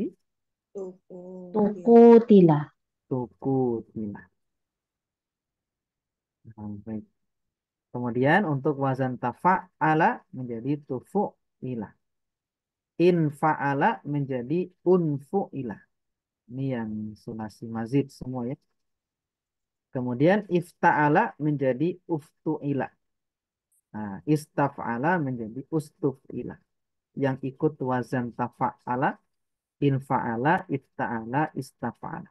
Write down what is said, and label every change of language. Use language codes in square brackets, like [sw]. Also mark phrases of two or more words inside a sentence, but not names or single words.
[ar] Tuku. Tukutila. [id] tukutila. Nah, baik. Kemudian untuk [ar] wazan tafa'ala [id] menjadi tufu'ila. Infa'ala menjadi unfu'ila. Ini yang [ar] sulasi mazid [id] semua ya. Kemudian ifta'ala menjadi uftu'ila. Nah, istaf'ala menjadi ustuf'ila. Yang ikut wazan [ar] tafa'ala, infa'ala, ifta'ala, istaf'ala.